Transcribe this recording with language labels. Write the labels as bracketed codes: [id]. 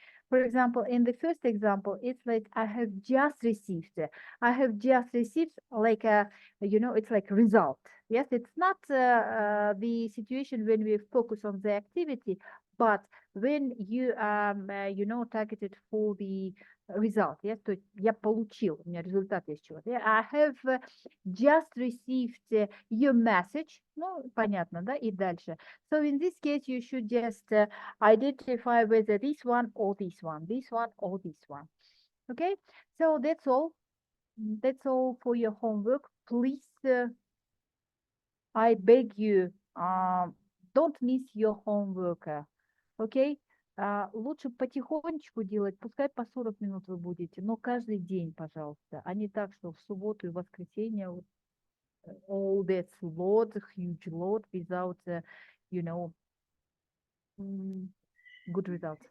[en] For example, in the first example, it's like I have just received. I have just received like it's like result. Yes, it's not the situation when we focus on the activity, but when you targeted for the result. [ru] Yes, то есть я получил, у меня результат есть чего-то. [en] I have just received your message. [ru] Ну, понятно, да? И дальше. [en] So in this case, you should just identify whether this one or this one, or this one. Okay, so that's all. That's all for your homework. Please, I beg you, don't miss your homework. Okay? [ru] Лучше потихонечку делать, пускай по 40 минут вы будете, но каждый день, пожалуйста, а не так, что в субботу и воскресенье [en] all that load, huge load without, good results.